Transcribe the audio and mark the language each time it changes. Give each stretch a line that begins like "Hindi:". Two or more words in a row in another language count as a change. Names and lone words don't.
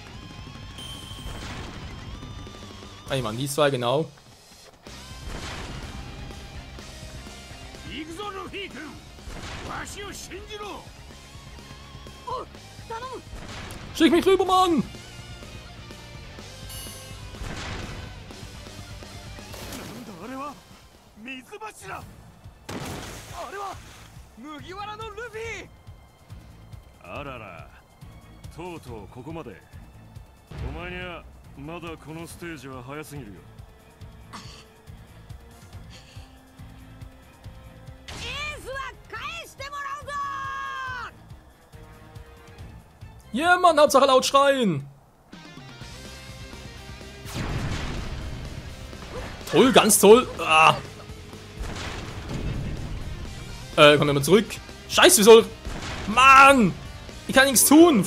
German: Ah, ich meine, die zwei, genau. Schick mich rüber, Mann!
Japanese: Arara, とうとうここまで。お前にはまだこのステージは早すぎるよ。エースは返してもらうぞ。
German: Ja, Mann, Hauptsache laut schreien. Toll, ganz toll. Ah. Komm mal zurück. Scheiße, wie soll... Mann! Ich kann nichts tun.